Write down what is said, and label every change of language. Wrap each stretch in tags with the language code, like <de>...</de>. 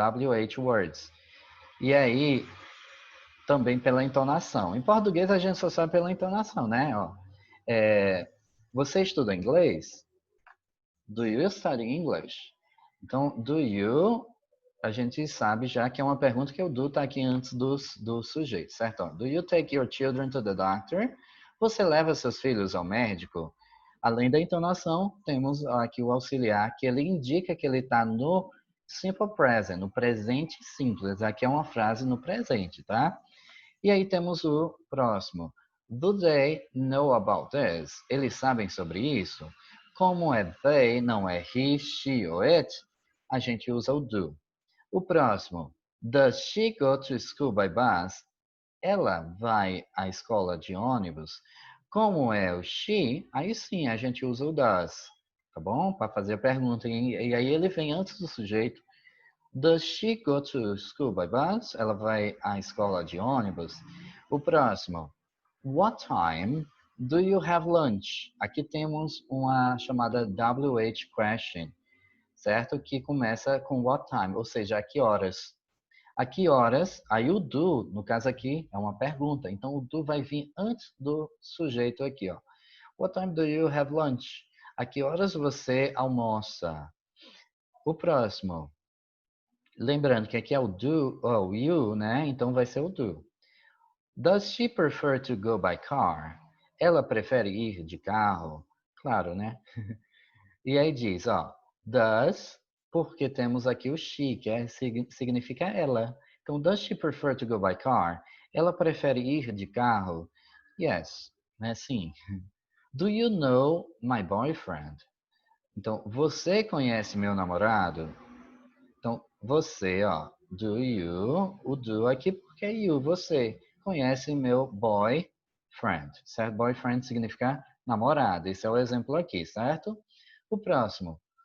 <pt>WH words. E aí, também pela entonação. Em português, a gente só sabe pela entonação, né? Ó, você estuda inglês?</pt> <en>Do you study English?</en> <pt>Então, do you, a gente sabe já que é uma pergunta que o do está aqui antes do sujeito, certo?</pt> <en>Do you take your children to the doctor?</en> <pt>Você leva seus filhos ao médico? Além da entonação, temos aqui o auxiliar, que ele indica que ele está no simple present, no presente simples. Aqui é uma frase no presente, tá? E aí temos o próximo.</pt> <en>Do they know about this?</en> <pt>Eles sabem sobre isso? Como é they, não é he, she ou it, a gente usa o do. O próximo.</pt> <en>Does she go to school by bus?</en> <pt>Ela vai à escola de ônibus? Como é o she, aí sim a gente usa o does, tá bom? Para fazer a pergunta. E aí ele vem antes do sujeito.</pt> <en>Does she go to school by bus?</en> <pt>Ela vai à escola de ônibus? O próximo.</pt> <en>What time do you have lunch?</en> <pt>Aqui temos uma chamada WH question, certo? Que começa com what time, ou seja, a que horas. A que horas, aí o do, no caso aqui, é uma pergunta. Então, o do vai vir antes do sujeito aqui, ó.</pt> <en>What time do you have lunch?</en> <pt>A que horas você almoça? O próximo. Lembrando que aqui é o do, ou you, né? Então, vai ser o do.</pt> <en>Does she prefer to go by car?</en> <pt>Ela prefere ir de carro? Claro, né? E aí diz, ó, does, porque temos aqui o she, que significa ela. Então,</pt> <en>does she prefer to go by car?</en> <pt>Ela prefere ir de carro? Yes, né? Sim.</pt> <en>Do you know my boyfriend?</en> <pt>Então, você conhece meu namorado? Então, você, ó, do you, o do aqui porque é you, você conhece meu boyfriend, certo? Boyfriend significa namorado. Esse é o exemplo aqui, certo? O próximo.</pt>